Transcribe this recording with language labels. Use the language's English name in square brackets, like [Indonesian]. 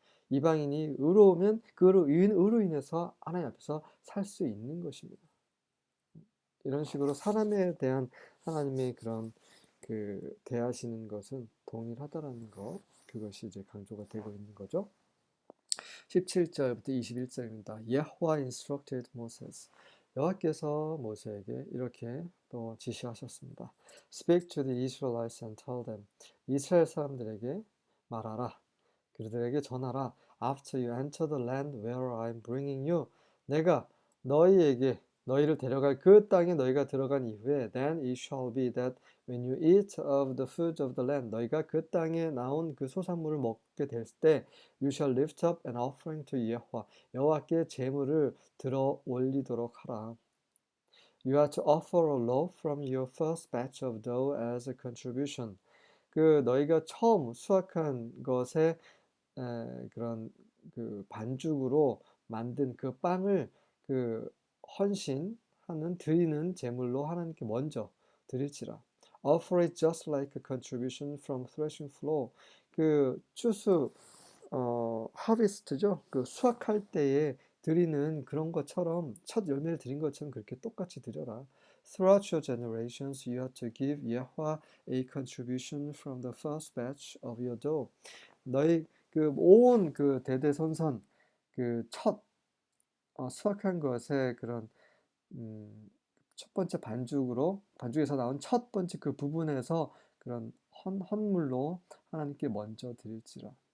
[Korean] 이방인이 의로우면 그 의로 인해서 하나님 앞에서 살 수 있는 것입니다. 이런 식으로 사람에 대한 하나님의 그런 그 대하시는 것은 동일하다라는 것, 그것이 이제 강조가 되고 있는 거죠. 17절부터 21절입니다. [English] 여호와 instructed Moses. [Korean] 여호와께서 모세에게 이렇게 또 지시하셨습니다. [English] Speak to the Israelites and tell them. [Korean] 이스라엘 사람들에게 말하라. 그들에게 전하라. [English] After you enter the land where I am bringing you. [Korean] 내가 너희를 데려갈 그 땅에 너희가 들어간 이후에 [English] then it shall be that when you eat of the food of the land [Korean] 너희가 그 땅에 나온 그 소산물을 먹게 될 때 [English] you shall lift up an offering to [Korean] 여호와 여호와께 제물을 들어 올리도록 하라. [English] You are to offer a loaf from your first batch of dough as a contribution. [Korean] 그 너희가 처음 수확한 것에 그런 그 반죽으로 만든 그 빵을 그 헌신하는 드리는 제물로 하나님께 먼저 드릴지라. [English] Offer it just like a contribution from threshing floor. [Korean] 그 추수 하비스트죠. 그 수확할 때에 드리는 그런 것처럼 첫 열매를 드린 것처럼 그렇게 똑같이 드려라. [English] Throughout your generations, you are to give Yahweh a contribution from the first batch of your dough. [Korean] 너희 그 온 그 대대손손 그 첫 수확한 것의 그런 첫 번째 반죽에서 나온 첫 번째 그 부분에서 그런 헌물로 하나님께 먼저 드릴지라.